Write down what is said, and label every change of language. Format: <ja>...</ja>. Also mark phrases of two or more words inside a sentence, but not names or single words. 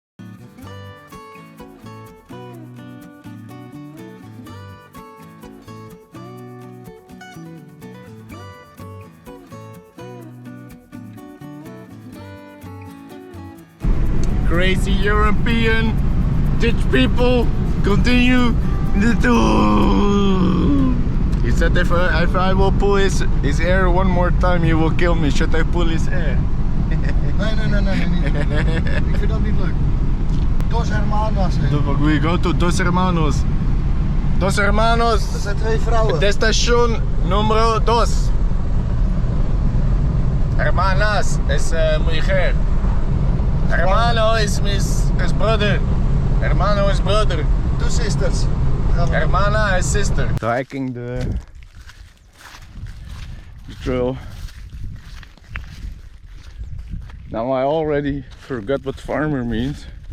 <en>Crazy European Dutch people continue the tour. He said if I will pull his hair one more time, he will kill me. Should I pull his hair?</en> <nl>Nee, niet. Ik vind dat niet leuk.</nl> <es>Dos hermanos.</es> <en>We go to Dos Hermanos. Dos Hermanos.</en> <nl>Dat zijn twee vrouwen.</nl> <es>Destación número 2. Hermanas es mujer.</es> <en>Hermano is brother. Hermano is brother. Two sisters. Hermana is sister. Striking the trail. Now I already forgot what farmer means.</en>